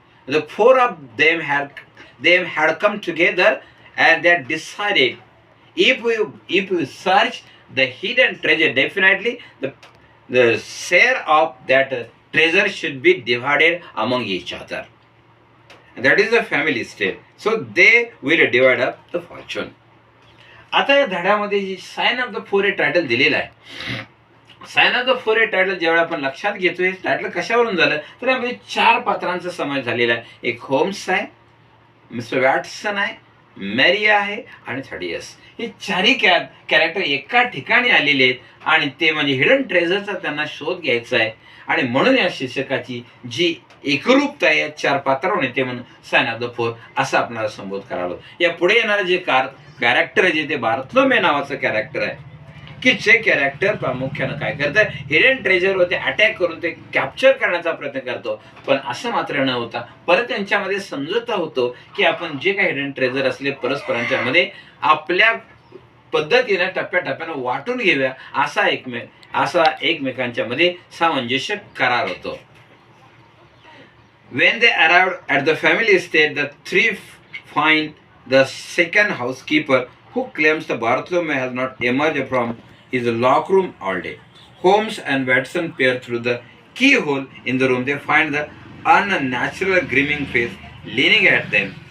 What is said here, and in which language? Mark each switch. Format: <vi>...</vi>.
<en>The 4 of them had come together and they had decided if we search the hidden treasure, definitely the share of that treasure should be divided among each other. And that is the family estate. So they will divide up the fortune.</en> <mr>आता या धड्यामध्ये जी sign of the 4 हे title दिलेलं आहे. Sign of the 4 हे title ज्यावेळी आपण लक्षात घेतोय टायटल कशावरून झालं तर यामध्ये 4 पात्रांचा समावेश झालेला आहे. एक होम्स आहे, मिस्टर वॅटसन आहे, मॅरी आहे आणि थॅडियस. हे चारही कॅरेक्टर एका ठिकाणी आलेले आहेत आणि ते म्हणजे हिडन ट्रेझरचा त्यांना शोध घ्यायचा आहे. आणि म्हणून या शीर्षकाची जी एकरूपता आहे या 4 पात्रावर येते म्हणून साइन ऑफ द 4 असं आपल्याला संबोध करावं. या पुढे येणारं जे कॅरेक्टर आहे जे ते बार्थलोमे नावाचं कॅरेक्टर आहे की जे कॅरेक्टर प्रामुख्यानं काय करतं हिडन ट्रेजरवरती अटॅक करून ते कॅप्चर करण्याचा प्रयत्न करतो. पण असं मात्र न होता परत त्यांच्यामध्ये समजोता होतो की आपण जे काही हिडन ट्रेजर असले परस्परांच्या मध्ये आपल्या पद्धतीने टप्प्याटप्प्यानं वाटून घेऊया असा एकमेकांच्या मध्ये सामंजस्य करार होतो.</mr> <en>When they arrived at the family estate, the 3 find the second housekeeper who claims the Bartholomew has not emerged from his lock room all day. Holmes and Watson peer through the keyhole in the room. They find the unnatural grinning face leaning at them.</en>